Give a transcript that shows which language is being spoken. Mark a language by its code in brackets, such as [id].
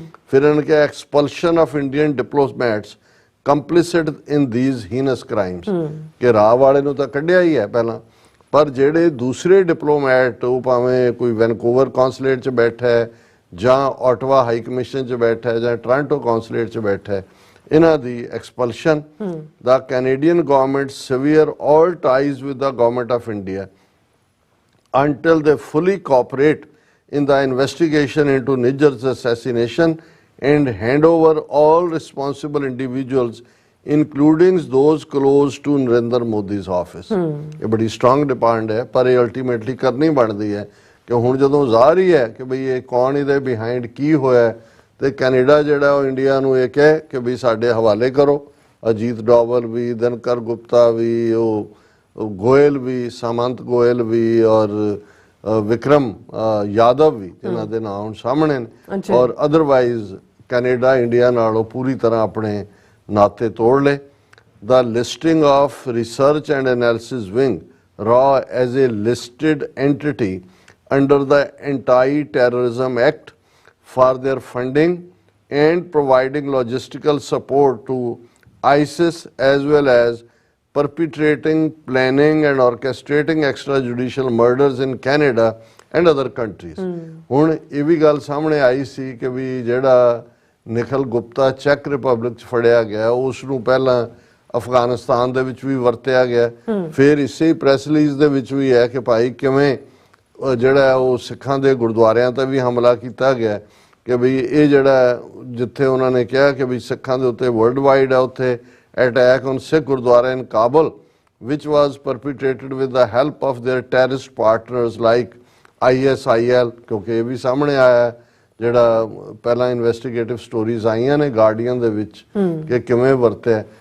[pa] ਫਿਰ ਇਹਨਾਂ ਨੇ ਕਿਹਾ [en] expulsion of Indian diplomats complicit in these heinous crimes [pa] ਕਿ ਰਾਹ ਵਾਲੇ ਨੂੰ ਤਾਂ ਕੱਢਿਆ ਹੀ ਹੈ ਪਹਿਲਾਂ ਪਰ ਜਿਹੜੇ ਦੂਸਰੇ ਡਿਪਲੋਮੈਟ ਉਹ ਭਾਵੇਂ ਕੋਈ ਵੈਨਕੂਵਰ ਕੌਂਸਲੇਟ 'ਚ ਬੈਠਾ ਹੈ ਜਾਂ ਆਟਵਾ ਹਾਈ ਕਮਿਸ਼ਨ 'ਚ ਬੈਠਾ ਹੈ ਜਾਂ ਟੋਰਾਂਟੋ ਕੌਂਸਲੇਟ 'ਚ ਬੈਠਾ ਹੈ ਇਹਨਾਂ ਦੀ ਐਕਸਪਲਸ਼ਨ। [en] ਦਾ Canadian government sever all ties with the government of India until they fully cooperate in the investigation into Nijjar's assassination and hand over all responsible individuals including those close to Narendra Modi's office। [pa] ਇਹ ਬੜੀ strong demand ਹੈ ਪਰ ਇਹ ultimately ਕਰਨੀ ਬਣਦੀ ਹੈ ਕਿ ਹੁਣ ਜਦੋਂ ਜ਼ਾਹਰ ਹੀ ਹੈ ਕਿ ਬਈ ਇਹ ਕੌਣ ਇਹਦੇ ਬਿਹਾਈਂਡ ਕੀ ਹੋਇਆ ਤੇ ਕੈਨੇਡਾ ਜਿਹੜਾ ਉਹ ਇੰਡੀਆ ਨੂੰ ਇਹ ਕਹੇ ਕਿ ਵੀ ਸਾਡੇ ਹਵਾਲੇ ਕਰੋ। ਅਜੀਤ ਡੋਵਲ ਵੀ ਦਿਨਕਰ ਗੁਪਤਾ ਵੀ ਉਹ ਗੋਇਲ ਵੀ ਸਾਮੰਤ ਗੋਇਲ ਵੀ ਔਰ ਵਿਕਰਮ ਯਾਦਵ ਵੀ ਜਿਨ੍ਹਾਂ ਦੇ ਨਾਂ ਹੁਣ ਸਾਹਮਣੇ ਨੇ, ਔਰ ਅਦਰਵਾਈਜ਼ ਕੈਨੇਡਾ ਇੰਡੀਆ ਨਾਲੋਂ ਪੂਰੀ ਤਰ੍ਹਾਂ ਆਪਣੇ ਨਾਤੇ ਤੋੜ ਲਏ। [en] The listing of Research and Analysis Wing, RAW, as a listed entity under the Anti-Terrorism Act for their funding and providing logistical support to ISIS as well as perpetrating, planning and orchestrating extrajudicial murders in Canada and other countries. [pa] ਹੁਣ ਇਹ ਵੀ ਗੱਲ ਸਾਹਮਣੇ ਆਈ ਸੀ ਕਿ ਵੀ ਜਿਹੜਾ Nikhil Gupta check republic 'ਚ ਫੜਿਆ ਗਿਆ ਉਸ ਨੂੰ ਪਹਿਲਾਂ ਅਫਗਾਨਿਸਤਾਨ ਦੇ ਵਿੱਚ ਵੀ ਵਰਤਿਆ ਗਿਆ, ਫਿਰ ਇਸੇ ਪ੍ਰੈਸ ਰਿਲੀਜ਼ ਦੇ ਵਿੱਚ ਵੀ ਹੈ ਕਿ ਭਾਈ ਕਿਵੇਂ ਜਿਹੜਾ ਉਹ ਸਿੱਖਾਂ ਦੇ ਗੁਰਦੁਆਰਿਆਂ ਤੇ ਵੀ ਹਮਲਾ ਕੀਤਾ ਗਿਆ ਕਿ ਬਈ ਇਹ ਜਿਹੜਾ ਜਿੱਥੇ ਉਹਨਾਂ ਨੇ ਕਿਹਾ ਕਿ ਵੀ ਸਿੱਖਾਂ ਦੇ ਉੱਤੇ ਵਰਲਡ ਵਾਈਡ ਹੈ ਉੱਥੇ [en] attack on Sikh gurdwara in Kabul which was perpetrated with the help of their terrorist partners like ISIL, [pa] ਕਿਉਂਕਿ ਇਹ ਵੀ ਸਾਹਮਣੇ ਆਇਆ ਜਿਹੜਾ ਪਹਿਲਾਂ ਇਨਵੈਸਟੀਗੇਟਿਵ ਸਟੋਰੀਜ਼ ਆਈਆਂ ਨੇ ਗਾਰਡੀਅਨ ਦੇ ਵਿੱਚ ਕਿ ਕਿਵੇਂ ਵਰਤਿਆ।